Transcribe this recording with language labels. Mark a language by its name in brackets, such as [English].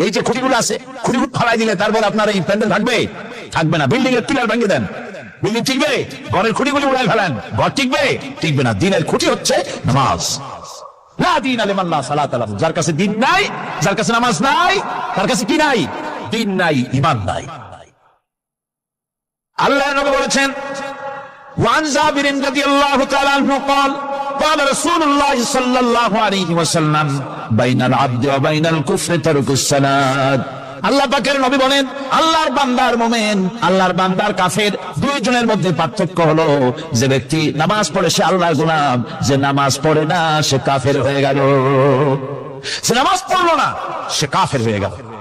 [Bangla] এই যে খুঁটিগুলো আছে, খুঁটিগুলো ফালাই দিলে তারপর আপনার এই প্যান্ডেল থাকবে? থাকবে না। বিল্ডিং এর পিলার ভেঙে দেন, বিল্ডিং টিকবে? ঘরের খুঁটিগুলি উড়াই ফেলেন, ঘর টিকবে? টিকবে না। দ্বীনের খুঁটি হচ্ছে নামাজ। [Arabic] লা দীনা লিমান লা সালাতা লাহু, [Bangla] যার কাছে দ্বীন নাই, যার কাছে নামাজ নাই, তার কাছে কি নাই? দ্বীন নাই, ঈমান নাই। আল্লাহর নবী বলেছেন, ওয়ান জাবির রাদিয়াল্লাহু তাআলা আনহু [Arabic] قال قال رسول الله صلى الله عليه وسلم بين العبد وبين الكفر ترك الصلاة। [Bangla] আল্লাহ পাকের নবী বলেন, আল্লাহর বান্দার মুমিন, আল্লাহর বান্দার কাফের, দুইজনের মধ্যে পার্থক্য হলো যে ব্যক্তি নামাজ পড়ে সে আল্লাহর গোলাম, যে নামাজ পড়ে না সে কাফের হয়ে গেল। সে নামাজ পড়লো না, সে কাফের হয়ে গেল।